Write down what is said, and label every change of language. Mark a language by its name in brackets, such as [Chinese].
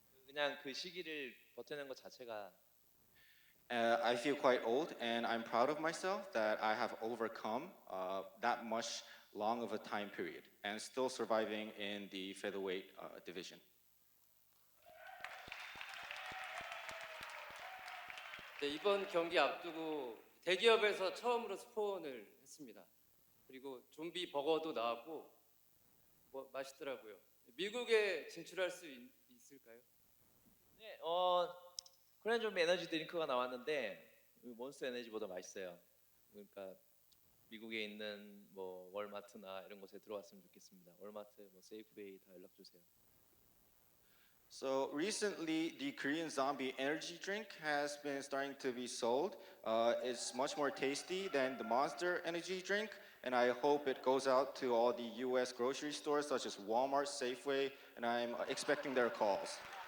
[Korean] 그냥 그 시기를 버텨낸 것 자체가 [English] I feel quite old, and I'm proud of myself that I have overcome that much long of a time period and still surviving in the featherweight division. [Korean] 네, 이번 경기 앞두고 대기업에서 처음으로 스폰을 했습니다. 그리고 좀비 버거도 나왔고 맛있더라고요. 미국에 진출할 수 있을까요? 네, 코리안 좀비 에너지 드링크가 나왔는데 몬스터 에너지보다 맛있어요. 그러니까 미국에 있는 월마트나 이런 곳에 들어왔으면 좋겠습니다. 월마트, 세이프웨이 다 연락 주세요. [English] So recently, the Korean zombie energy drink has been starting to be sold. It's much more tasty than the Monster energy drink, and I hope it goes out to all the U.S. grocery stores such as Walmart, Safeway, and I'm expecting their calls.